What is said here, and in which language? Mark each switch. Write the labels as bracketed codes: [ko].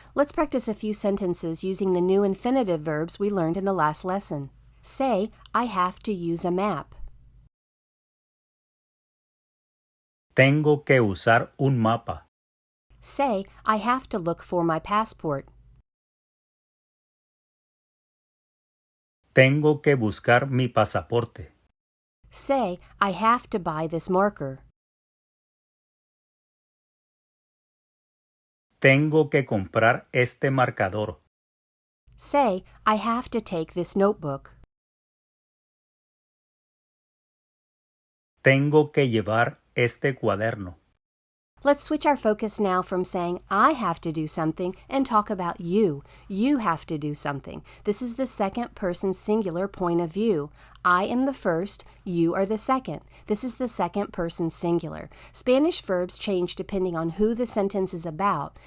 [en] Let's practice a few sentences using the new infinitive verbs we learned in the last lesson. Say, I have to use a map. [es] Tengo que usar un mapa. [en] Say, I have to look for my passport. [es] Tengo que buscar mi pasaporte. [en] Say, I have to buy this marker. [es] Tengo que comprar este marcador. [en] Say, I have to take this notebook. [es] Tengo que llevar este cuaderno. [en] Let's switch our focus now from saying I have to do something and talk about you. You have to do something. This is the second person singular point of view. I am the first, you are the second. This is the second person singular. Spanish verbs change depending on who the sentence is about.